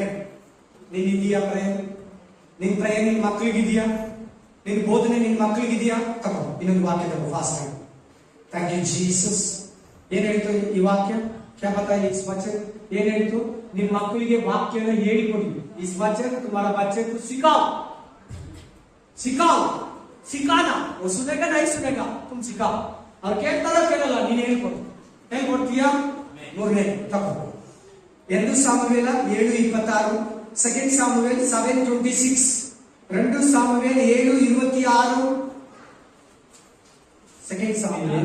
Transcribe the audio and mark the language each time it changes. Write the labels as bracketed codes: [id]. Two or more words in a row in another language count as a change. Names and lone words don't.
[kn] ನೀನ್ ಇದೆಯಾ ಪ್ರೇಯರ್? ನಿನ್ ಪ್ರೇಯರ್ ನಿನ್ ಮಕ್ಕಳಿಗಿದೆಯಾ? ನಿನ್ ಬೋಧನೆ ನಿನ್ ಮಕ್ಕಳಿಗಿದೆಯಾ? ತಗೋ ಇನ್ನೊಂದು ವಾಕ್ಯ ತಗೋ ಫಾಸ್ಟ್ ಆಗಿ. [en] thank you [kn] ಜೀಸಸ್. ಏನ್ ಹೇಳ್ತು ಈ ವಾಕ್ಯ? [hi] क्या पता इस वचन [kn] ಏನ್ ಹೇಳ್ತು? ನಿಮ್ ಮಕ್ಕಳಿಗೆ ವಾಕ್ಯನ ಹೇಳಿಕೊಡಿ. [hi] इस वचन तुम्हारा बच्चे को सिखाओ, सिखाओ, सिखाना. वो सुनेगा नहीं सुनेगा, तुम सिखाओ. [kn] और ಕೇಳ್ತಾರ ಕೇಳಲ್ಲ, ನೀನು ಹೇಳ್ಕೊಡು. ಹೇಳ್ಕೊಡ್ತೀಯಾ? ಮೂರನೇ ತಗೋ. 2 ಸಾಮುವೇಲ 7:26, 2 ಸಾಮುವೇಲ್ 7:26, 2 ಸಾಮುವೇಲ್ 7:26, 2 ಸಾಮುವೇಲ್.